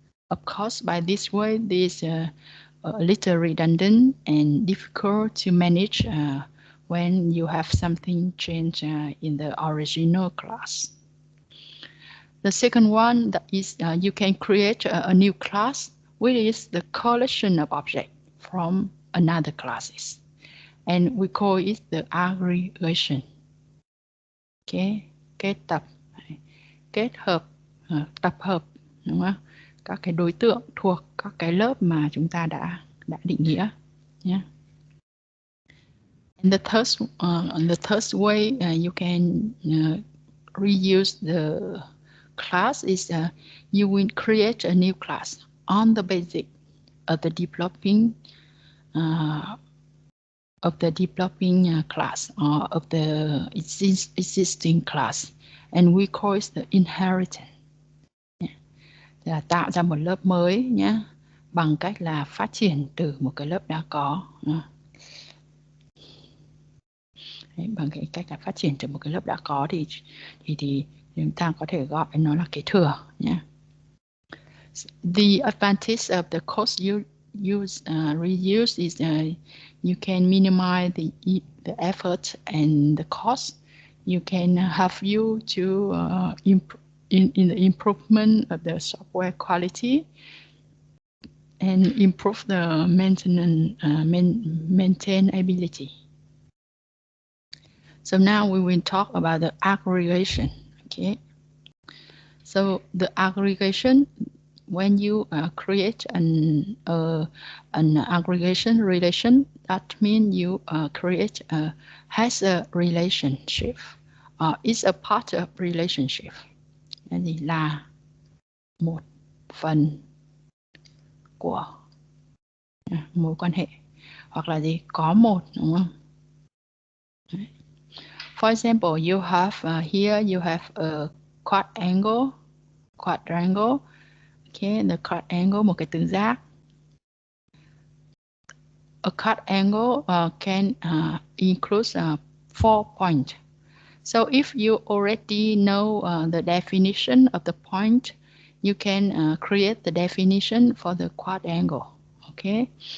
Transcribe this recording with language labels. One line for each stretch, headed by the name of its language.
English: Of course, by this way, this is a little redundant and difficult to manage when you have something change in the original class. The second one that is you can create a new class, which is the collection of objects from another classes, and we call it the aggregation.
Vietnamese: Okay, kết tập, kết hợp, tập hợp, đúng không? Các cái đối tượng thuộc các cái lớp mà chúng ta đã định nghĩa nhé.
English: And the third way you can reuse the class is you will create a new class on the basis of the developing class or of the existing class, and we call it the inheritance.
Vietnamese: Là tạo ra một lớp mới nhé, bằng cách là phát triển từ một cái lớp đã có. Đấy, bằng cái cách là phát triển từ một cái lớp đã có thì chúng ta có thể gọi nó là kế thừa nhé.
English: The advantage of the cost reuse is you can minimize the effort and the cost. You can help you to in the improvement of the software quality and improve the maintainability. So now we will talk about the aggregation. Okay. So the aggregation when you create an aggregation relation, that means you create has a relationship, is a part of relationship.
Vietnamese: Cái gì là một phần của mối quan hệ, hoặc là gì có một, đúng không?
English: For example, you have here you have a quadrangle. Okay, the quadrangle,
Vietnamese: một cái tứ giác.
English: A quadrangle can include 4 points. So if you already know the definition of the point, you can create the definition for the quadrangle. Okay.